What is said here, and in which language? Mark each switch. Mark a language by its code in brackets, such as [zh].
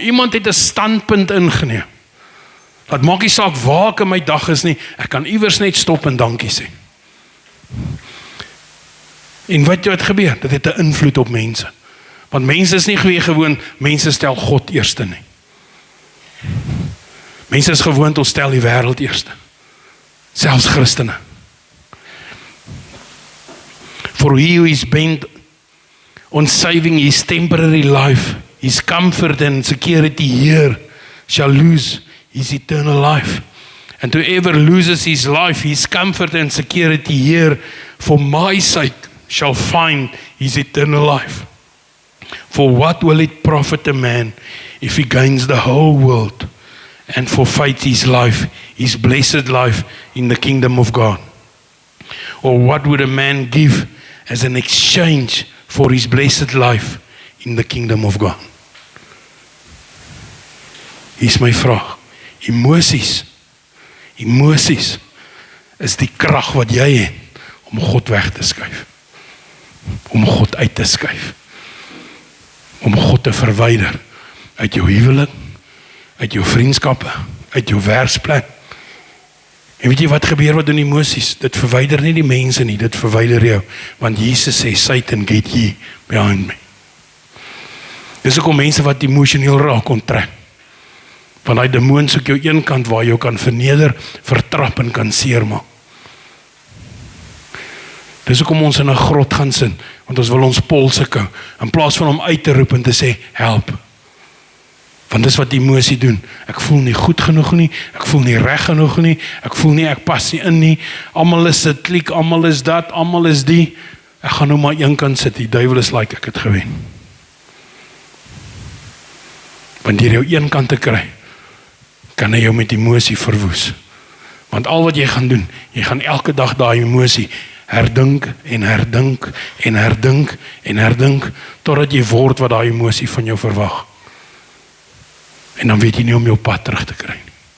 [af] Iemand het 'n standpunt ingeneem. Dat maak nie saak waar ek in my dag is nie, ek kan iewers net stop en dankie sê. En wat gebeur? Dit het 'n invloed op mense. Want mense is nie gewoon, mense stel God eerste nie. Mense is gewoond, ons stel die wêreld eerste. Selfs Christene. [en] For he who is bent on saving his temporary life, his comfort and security here, shall lose his eternal life. And whoever loses his life, his comfort and security here, for my sake, shall find his eternal life. For what will it profit a man if he gains the whole world and forfeits his life, his blessed life in the kingdom of God? Or what would a man give as an exchange for his blessed life in the kingdom of God? [af] Hier is my vraag. Emosies is die krag wat jy het om God weg te skuif. Om God uit te skuif. Om God te verwyder uit jou huwelik, uit jou vriendskappe, uit jou werksplek. En weet jy wat gebeur wat doen emosies? Dit verwyder nie die mense nie, dit verwyder jou. Want Jesus sê, [en] Satan, get ye behind me. [af] Dis ook om mense wat emosioneel raak onttrek. Want die demoon soek jou een kant waar jy kan verneder, vertrap en kan seermaak. Dis ook om ons in 'n grot gaan sit, want ons wil ons polse kou, in plaas van hom uit te roep en te sê, help. Want dis wat die emosie doen. Ek voel nie goed genoeg nie, ek voel nie reg genoeg nie, ek voel nie, ek pas nie in nie, almal is dit kliek, almal is dat, almal is die, ek gaan nou maar een kant sit, die duiwel is like, ek het gewen. Want deur jou een kant te kry, kan hy jou met emosie verwoes. Want al wat jy gaan doen, jy gaan elke dag daai emosie herdink en herdink en herdink en herdink, totdat jy word wat daai emosie van jou verwag. En dan weet jy nie om jou pad terug te kry nie.